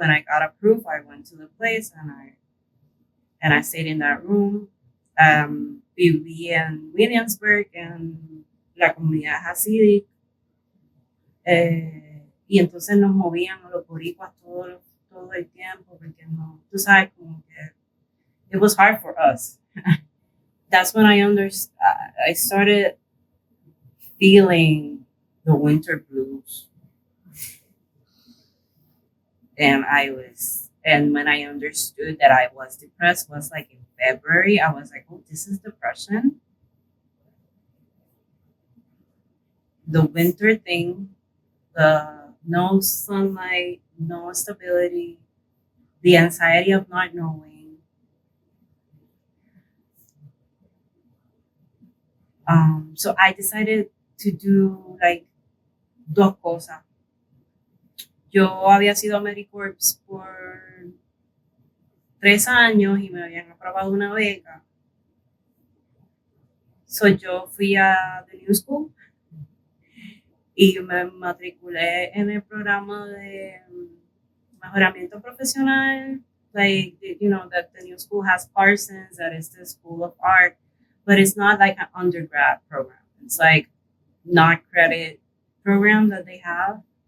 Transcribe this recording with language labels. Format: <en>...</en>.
<en>When I got approved, I went to the place and I stayed in that room.</en> <es>Viví en Williamsburg, en la comunidad Hasidic, y entonces nos movían los boricuas todo el tiempo, porque no, tú sabes, como que</es> <en>it was hard for us. That's when I started feeling the winter blues. And when I understood that I was depressed was like in February. I was like, oh, this is depression. The winter thing, the no sunlight, no stability, the anxiety of not knowing. So I decided to do like</en> <es>dos cosas. Yo había sido AmeriCorps por 3 años y me habían aprobado una beca. So yo fui a The New School y me matriculé en el programa de mejoramiento profesional.</es> <en>Like, you know, that the New School has Parsons, that is the School of Art, but it's not like an undergrad program. It's like not credit program that they have.</en>